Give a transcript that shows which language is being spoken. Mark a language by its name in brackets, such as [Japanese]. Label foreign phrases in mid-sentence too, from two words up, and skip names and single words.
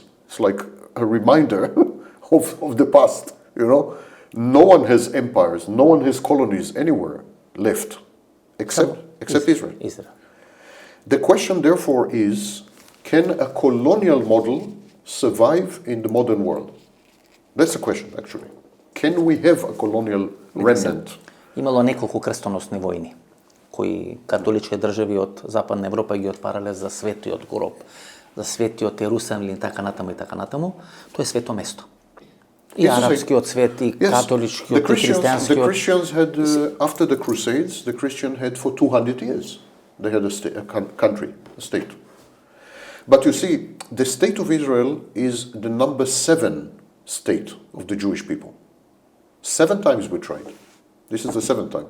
[English] It's like a reminder of the past, No one has empires, no one has colonies anywhere left, except Israel. The question, therefore, is, can a colonial model survive in the modern world? That's the question, actually. Can we have a colonial remnant? [Macedonian] Имало неколку крстоносни војни, кои католички држави од Западна Европа ги отварале за светиот гроб, за светиот Ерусалим или така натаму, тоа е свето место. И арапскиот свет, и католичкиот, и христијанскиот. [English] The Christians had, after the Crusades, the Christian had for 200 years, they had a country, a state. But you see, the state of Israel is the number 7 state of the Jewish people. 7 times we tried. This is the 7th time.